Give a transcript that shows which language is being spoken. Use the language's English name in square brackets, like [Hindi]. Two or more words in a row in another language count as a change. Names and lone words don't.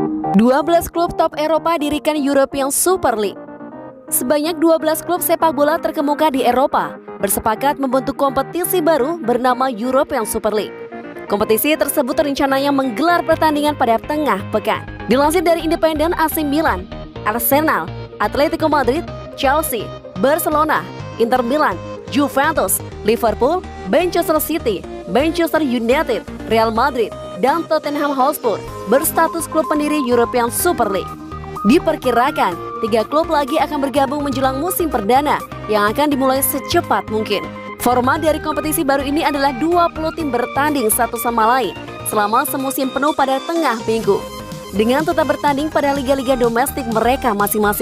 [Indonesian] 12 klub top Eropa dirikan European Super League. Sebanyak 12 klub sepak bola terkemuka di Eropa bersepakat membentuk kompetisi baru bernama European Super League. Kompetisi tersebut rencananya menggelar pertandingan pada tengah pekan. Dilansir dari Independen, AC Milan, Arsenal, Atletico Madrid, Chelsea, Barcelona, Inter Milan, Juventus, Liverpool, Manchester City, Manchester United, Real Madrid, dan Tottenham Hotspur berstatus klub pendiri European Super League. Diperkirakan, 3 klub lagi akan bergabung menjelang musim perdana yang akan dimulai secepat mungkin. Format dari kompetisi baru ini adalah 20 tim bertanding satu sama lain selama semusim penuh pada tengah minggu, dengan tetap bertanding pada liga-liga domestik mereka masing-masing.